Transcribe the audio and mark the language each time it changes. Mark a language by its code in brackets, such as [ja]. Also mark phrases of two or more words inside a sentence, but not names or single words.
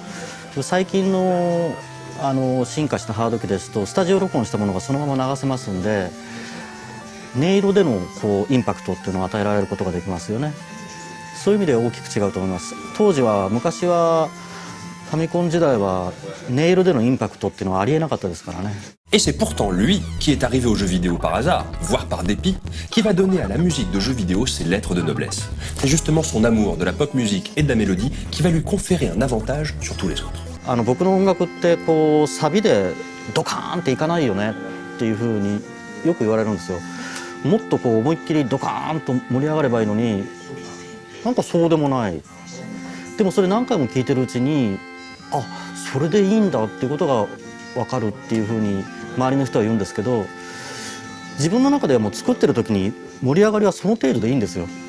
[ja] 最近の進化したハード機ですとスタジオ録音したものがそのまま流せますんで、音色でのこうインパクトっていうのを与えられることができますよね。そういう意味で大きく違うと思います。昔はファミコン時代は音色でのインパクトっていうのはありえなかったですからね。 [fr] Et c'est pourtant lui qui est arrivé aux jeux vidéo par hasard, voire par dépit, qui va donner à la musique de jeux vidéo ses lettres de noblesse. C'est justement son amour de la pop musique et de la mélodie qui va lui conférer un avantage sur tous les autres. [ja] 僕の音楽ってこうサビでドカーンっていかないよねっていうふうによく言われるんですよ。もっとこう思いっきりドカーンと盛り上がればいいのに、なんかそうでもない。でもそれ何回も聴いてるうちに、あ、それでいいんだっていうことが分かるっていうふうに周りの人は言うんですけど、自分の中ではもう作ってる時に盛り上がりはその程度でいいんですよ。